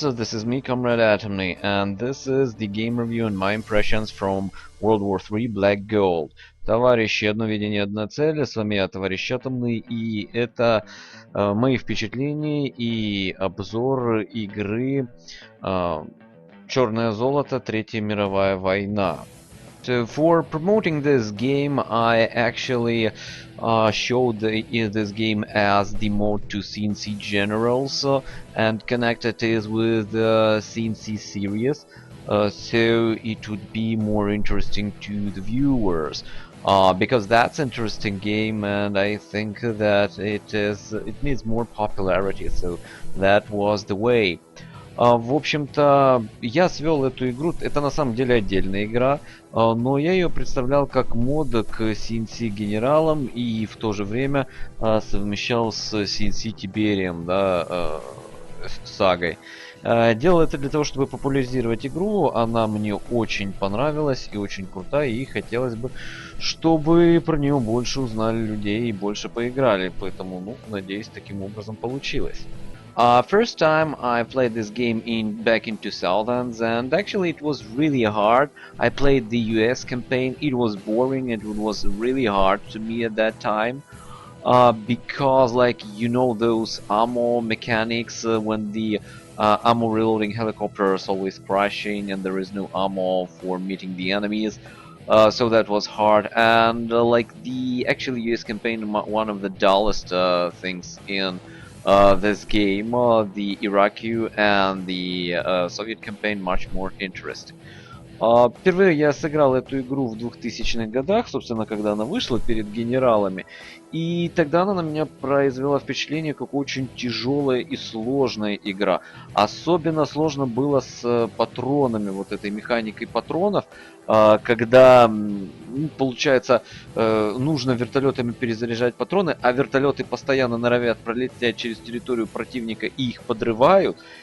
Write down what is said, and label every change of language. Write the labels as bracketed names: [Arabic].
[English] This is me, Comrade Atomy, and this is the game review and my impressions from World War III Black Gold. [Russian] Товарищи, одно видение, одна цель. С вами я, товарищ Атомный, и это мои впечатления и обзор игры «Черное золото. Третья мировая война». [English] So for promoting this game, I actually showed this game as the mode to C&C Generals and connected it with the C&C series, so it would be more interesting to the viewers. Because that's an interesting game, and I think that it needs more popularity, so that was the way. [Russian] В общем-то, я свел эту игру, это на самом деле отдельная игра, но я ее представлял как мод к C&C генералам и в то же время совмещал с C&C Тиберием, да, сагой. Делал это для того, чтобы популяризировать игру, она мне очень понравилась и очень крутая, и хотелось бы, чтобы про нее больше узнали людей и больше поиграли, поэтому, ну, надеюсь, таким образом получилось. [English] First time I played this game back in 2000s, and actually it was really hard. I played the US campaign. It was boring and it was really hard to me at that time, because, like, you know, those ammo mechanics when the ammo reloading helicopter is always crashing and there is no ammo for meeting the enemies. So that was hard, and like the actually US campaign, one of the dullest things in this game, the Iraqi and the Soviet campaign much more interesting. [Russian] Впервые я сыграл эту игру в 2000-х годах, собственно, когда она вышла перед генералами. И тогда она на меня произвела впечатление, как очень тяжелая и сложная игра. Особенно сложно было с патронами, вот этой механикой патронов, когда, получается, нужно вертолетами перезаряжать патроны, а вертолеты постоянно норовят пролететь через территорию противника и их подрывают.